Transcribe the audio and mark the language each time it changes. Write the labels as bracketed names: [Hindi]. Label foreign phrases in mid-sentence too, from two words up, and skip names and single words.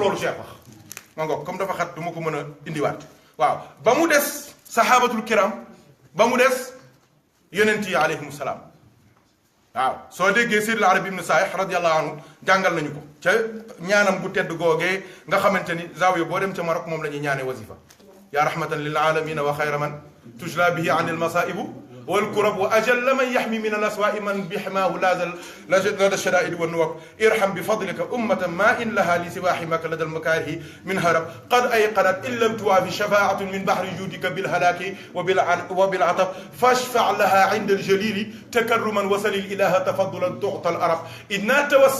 [Wolof] loolu Cheikh wax ma ngoog comme dafa xat du ma ko mën a indiwaat waaw ba mu des [Arabic] الصحابة الكرام [Wolof] ba mu des yonent yi [Arabic] عليهم السلام [Wolof] waaw soo déggee Seydil Arabi ibn Saih [Arabic] رضي الله عنه [Wolof] jàngal nañu ko ca ñaanam bu tedd googee nga xamante ni zawiya boo dem ca Maroc moom la ñuy ñaanee wasifa [Arabic] يا رحمة للعالمين وخير من تجلى به عن المصائب والكرب وأجل من يحمي من الأسواء من بحماه لدى الشدائد والنوب ارحم بفضلك أمة ما إن لها لسوى حماك لدى المكاره من هرب قد أيقنت إن لم توافي شفاعة من بحر جودك بالهلاك وبالعطب فاشفع لها عند الجليل تكرما وسل الإله تفضلا تعطى الأرب إنا